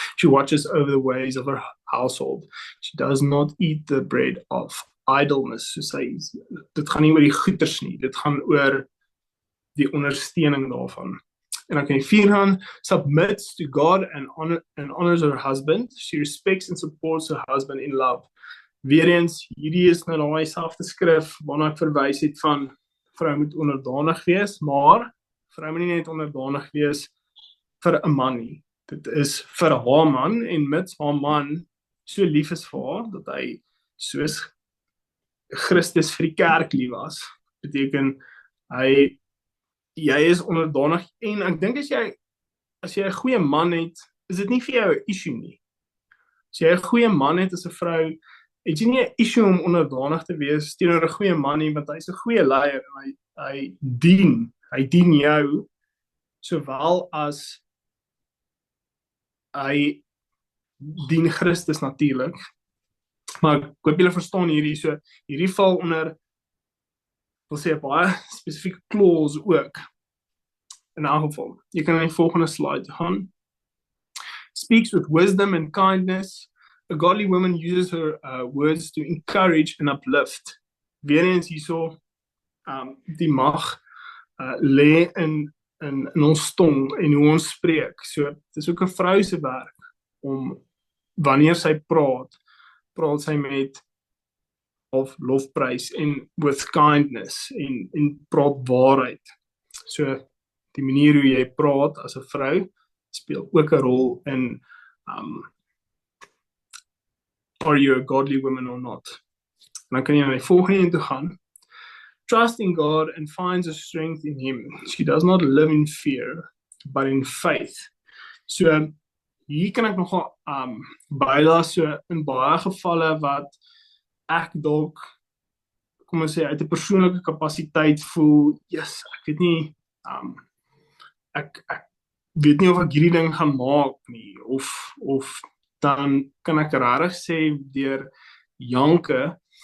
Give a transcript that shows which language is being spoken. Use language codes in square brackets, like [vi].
[en] She watches over the ways of her household. She does not eat the bread of idleness. [af] So dit gaan nie oor die goeders nie, dit gaan oor die ondersteuning daarvan. En dan kan jy 4 gaan, [en] submits to God and honors her husband. She respects and supports her husband in love. [af] Weereens, hierdie is nou daai selfde skrif waarna ek verwys het van vrou moet onderdanig wees, maar vrou moet nie net onderdanig wees vir 'n man nie. Dit is vir haar man, en mits haar man so lief is vir haar, dat hy soos Christus vir die kerk lief was, beteken jy is onderdanig, en ek dink as jy 'n goeie man het, is dit nie vir jou 'n issue nie. As jy 'n goeie man het as 'n vrou, het jy nie 'n issue om onderdanig te wees teenoor 'n goeie man nie, want hy's 'n goeie leier, en hy dien jou, sowel as hy dien Christus natuurlik. Maar ek hoop julle verstaan hierdie, so hierdie val onder, wil sê, 'n baie spesifieke clause ook. In 'n geval, jy kan na die volgende slide gaan. [en] Speaks with wisdom and kindness. A godly woman uses her words to encourage and uplift. [af] Weereens hierso, die mag lê in ons tong en hoe ons spreek. So, dit is ook 'n vrou se werk om, wanneer sy praat sy met of lofprys en [en] with kindness [af] en praat waarheid. So, die manier hoe jy praat as 'n vrou speel ook 'n rol in [en] are you a godly woman or not? [af] En dan kan jy na die volgende toe gaan. Trust in God and finds her strength in him. She does not live in fear, but in faith. So, hier kan ek nogal bylaat, so in baie gevalle wat ek dalk, kom ons sê, uit 'n persoonlike kapasiteit voel, yes, ek weet nie, ek weet nie of ek hierdie ding gaan maak nie, of dan kan ek regtig sê, deur Janke,